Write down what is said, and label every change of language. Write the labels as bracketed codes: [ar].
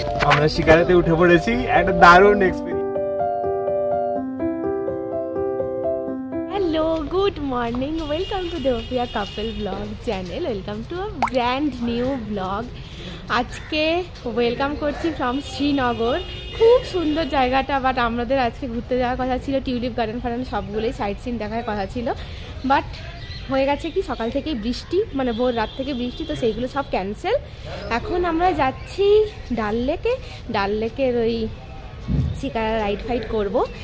[bn] আমরা শিকারাতে উঠে পড়েছি, একটা দারুণ experience. [en] Hello good morning, welcome to Devpriya couple blog channel, welcome to a brand new blog. [bn] আজকে ওয়েলকাম করছি ফ্রম শ্রীনগর। খুব সুন্দর জায়গাটা, বাট আমাদের আজকে ঘুরতে যাওয়ার কথা ছিল, টিউলিপ গার্ডেন ফার্ডেন সবগুলোই সাইট সিন দেখার কথা ছিল, বাট হয়ে গেছে কি সকাল থেকেই বৃষ্টি, মানে ভোর রাত থেকে বৃষ্টি, তো সেইগুলো সব ক্যান্সেল। এখন আমরা যাচ্ছি ডাল লেকে, ডাল লেকের ওই শিকারা রাইড ফাইড করবো।